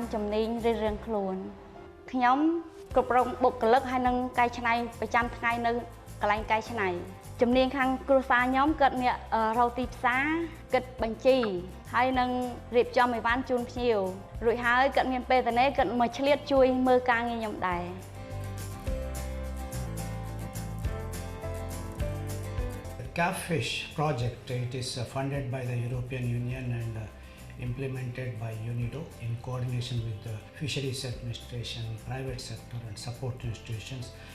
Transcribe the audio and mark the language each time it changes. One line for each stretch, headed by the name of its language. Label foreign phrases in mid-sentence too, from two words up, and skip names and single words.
Khmer: ជំនាញរៀងៗខ្លួនខ្ញុំគ្រប់គ្រងបុគ្គលិកហើយនឹងកែច្នៃប្រចាំថ្ងៃនៅកន្លែងកែច្នៃជំនាញខាងគ្រួសារខ្ញុំគាត់អ្នករកទីផ្សារគិតបញ្ជីហើយនឹងរៀបចំអីវ៉ាន់ជូនភ្ញៀវរួចហើយគាត់មានពេលទៅនេះគាត់មកឆ្លៀតជួយមើលការងារខ្ញុំដែរ
English: Catfish project, it is funded by the European Union and implemented by UNIDO in coordination with the Fisheries Administration, private sector and support institutions.